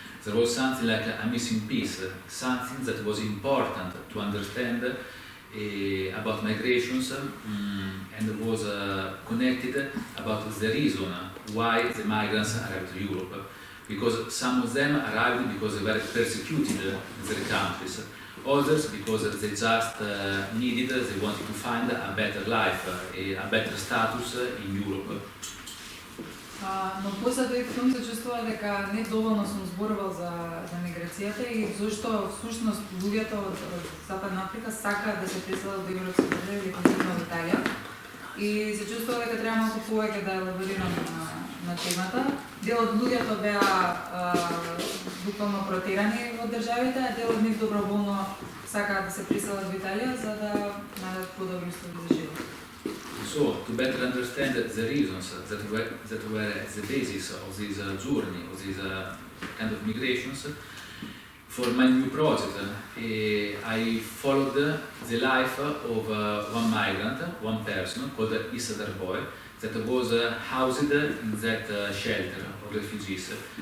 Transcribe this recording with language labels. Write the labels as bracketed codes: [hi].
[en] There was something like a missing piece, something that was important to understand about migrations and was connected about the reason why the migrants arrived to Europe. Because some of them arrived because they were persecuted in their countries, others because they just they wanted to find a better life, a better status in Europe. [mk] Но после тој филм се чувствува дека не доволно сум зборувал за миграцијата и зашто всушност луѓето од Западна Африка сакаат да се преселат во европски држави или конкретно во Италија. И се чувствува дека треба малку повеќе да елаборирам на темата. Дел од луѓето беа буквално протерани од државите, а дел од нив доброволно сакаат да се преселат во Италија за да најдат подобри услови за живот. [en] So, to better understand the reasons that were the basis of this journey, of this kind of migrations, for my new project, I followed the life of one migrant, one person called Isadar Boy, that was housed in that shelter of refugees.